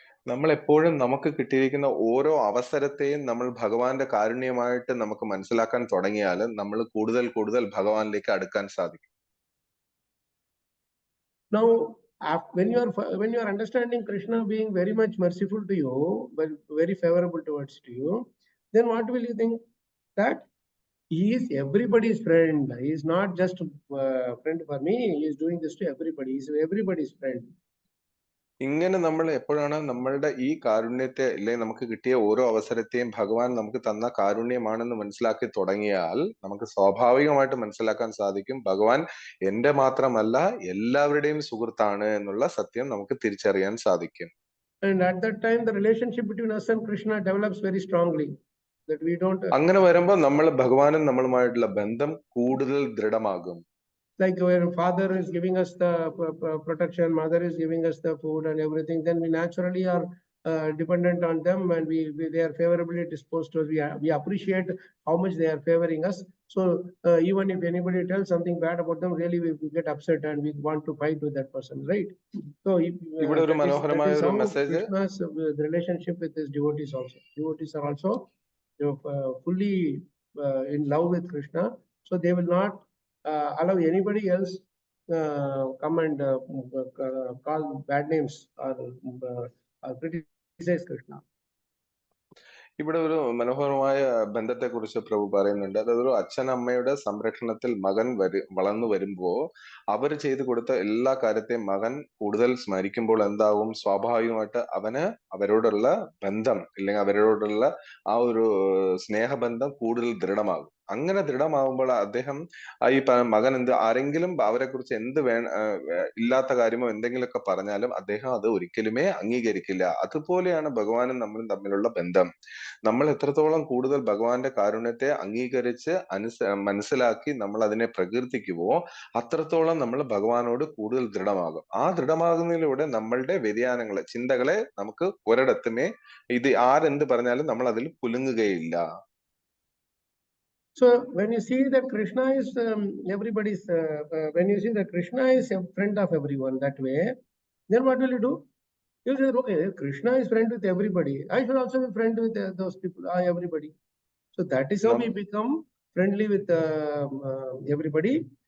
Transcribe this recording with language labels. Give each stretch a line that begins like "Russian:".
Malayalam: നമ്മൾ എപ്പോഴും നമുക്ക് കിട്ടിയിരിക്കുന്ന ഓരോ അവസരത്തെയും നമ്മൾ ഭഗവാന്റെ കാരുണ്യമായിട്ട് നമുക്ക് മനസ്സിലാക്കാൻ തുടങ്ങിയാൽ നമ്മൾ കൂടുതൽ ഭഗവാനിലേക്ക് അടുക്കാൻ സാധിക്കും.
English: Now, when you are understanding Krishna being very much merciful to you, but very favorable towards you, then what will you think? That he is everybody's friend. He is not just a friend for me. He is doing this to everybody. He is everybody's friend.
Malayalam: ഇങ്ങനെ നമ്മൾ എപ്പോഴാണ് നമ്മളുടെ ഈ കാരുണ്യത്തെ അല്ലെങ്കിൽ നമുക്ക് കിട്ടിയ ഓരോ അവസരത്തെയും ഭഗവാൻ നമുക്ക് തന്ന കാരുണ്യമാണെന്ന് മനസ്സിലാക്കി തുടങ്ങിയാൽ നമുക്ക് സ്വാഭാവികമായിട്ട് മനസ്സിലാക്കാൻ സാധിക്കും ഭഗവാൻ എന്റെ മാത്രമല്ല എല്ലാവരുടെയും സുഹൃത്താണ് എന്നുള്ള സത്യം നമുക്ക് തിരിച്ചറിയാൻ സാധിക്കും.
English: And at that time, the relationship between us and Krishna develops very strongly. That we don't.
Malayalam: അങ്ങനെ വരുമ്പോൾ നമ്മൾ ഭഗവാനും നമ്മളുമായിട്ടുള്ള ബന്ധം കൂടുതൽ ദൃഢമാകും.
English: Like where father is giving us the protection, mother is giving us the food and everything, then we naturally are dependent on them, and they are favorably disposed to us. We appreciate how much they are favoring us. So even if anybody tells something bad about them, really we get upset and we want to fight with that person, right? So
Malayalam: ഇവിടെ ഒരു മനോഹരമായ ഒരു message,
English: Krishna's the relationship with his devotees also. Devotees are also fully in love with Krishna, so they will not allow anybody else come and call bad names or criticize Krishna.
Malayalam: ഇവിടെ ഒരു മനോഹരമായ ബന്ധത്തെ കുറിച്ച് പ്രഭു പറയുന്നുണ്ട്. അതൊരു അച്ഛനമ്മയുടെ സംരക്ഷണത്തിൽ മകൻ വളർന്നു വരുമ്പോ അവർ ചെയ്തു കൊടുത്ത എല്ലാ കാര്യത്തെയും മകൻ കൂടുതൽ സ്മരിക്കുമ്പോൾ എന്താവും, സ്വാഭാവികമായിട്ട് അവന് അവരോടുള്ള ബന്ധം അല്ലെങ്കിൽ അവരോടുള്ള ആ ഒരു സ്നേഹബന്ധം കൂടുതൽ ദൃഢമാകും. അങ്ങനെ ദൃഢമാകുമ്പോൾ അദ്ദേഹം ഈ മകൻ ആരെങ്കിലും അവരെ കുറിച്ച് ഇല്ലാത്ത കാര്യമോ എന്തെങ്കിലുമൊക്കെ പറഞ്ഞാലും അദ്ദേഹം അത് ഒരിക്കലുമേ അംഗീകരിക്കില്ല. അതുപോലെയാണ് ഭഗവാനും നമ്മളും തമ്മിലുള്ള ബന്ധം. നമ്മൾ എത്രത്തോളം കൂടുതൽ ഭഗവാന്റെ കാരുണ്യത്തെ അംഗീകരിച്ച് മനസ്സിലാക്കി നമ്മൾ അതിനെ പ്രകീർത്തിക്കുവോ അത്രത്തോളം നമ്മൾ ഭഗവാനോട് കൂടുതൽ ദൃഢമാകും. ആ ദൃഢമാകുന്നതിലൂടെ നമ്മളുടെ വ്യതിയാനങ്ങളെ, ചിന്തകളെ നമുക്ക് ഒരിടത്തുമേ ഇത് ആരെന്ത് പറഞ്ഞാലും നമ്മൾ അതിൽ കുലുങ്ങുകയില്ല.
English: So when you see that Krishna is everybody's, when you see that Krishna is a friend of everyone that way, then what will you do? You say, okay, Krishna is friend with everybody. I should also be friend with those people, everybody. So that is how we become friendly with everybody.